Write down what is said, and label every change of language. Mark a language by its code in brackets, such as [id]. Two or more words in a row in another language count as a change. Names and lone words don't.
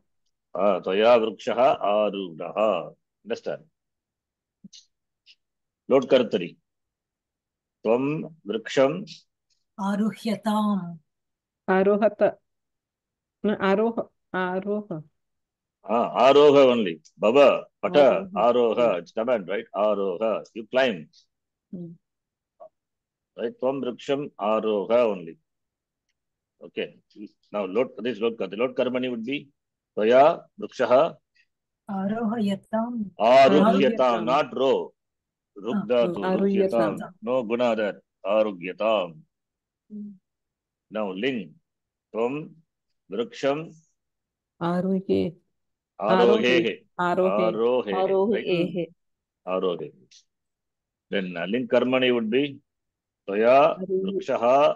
[sa] Tvaya Vrikshaha Arudaha. [en] Understand? [sa] Lot Kartari. Tvam Vriksham Aruhyatam. Arohata. Aroha. Aroha. [en] Aroha only. [sa] Baba, Pata, Aroha. [en] It's command, right? Aroha. You climb. Right? [sa] Tvam Vriksham Aroha only. [en] Okay. Now, [sa] Lot Kartari. Lot Karmani [en] would be [sa] Tvaya Vrikshaha Arohayatam. Arugyatam. Not Ro. Rugdatu. Arugyatam. Rugyatam. [en] No guna there. Arugyatam. Now, Ling. [sa] Tvam Vriksham Aruhe. Arohe. Arohe. Arohe. Arohe. Arohe. [en] Then [sa] Ling Karmani [en] would be [sa] Tvaya Vrikshaha